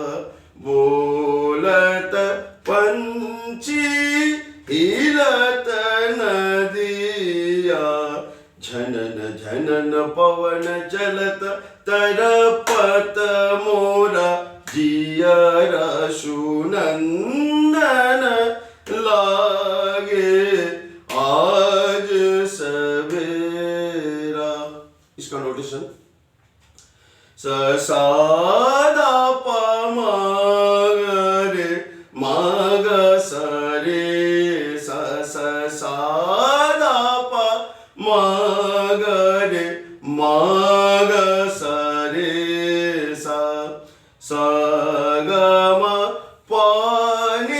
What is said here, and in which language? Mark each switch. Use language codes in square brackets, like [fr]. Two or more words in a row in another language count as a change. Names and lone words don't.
[hi] बोलत पंछी हिलत नदिया, झनन झनन पवन चलत तरपत मोरा जियरा, सुनंदन लागे आज सवेरा। इसका नोटेशन स सा दा पा मा रे मा ग स रे सा सा सा दा पा मा ग रे मा ग स रे सा सा ग म पा नि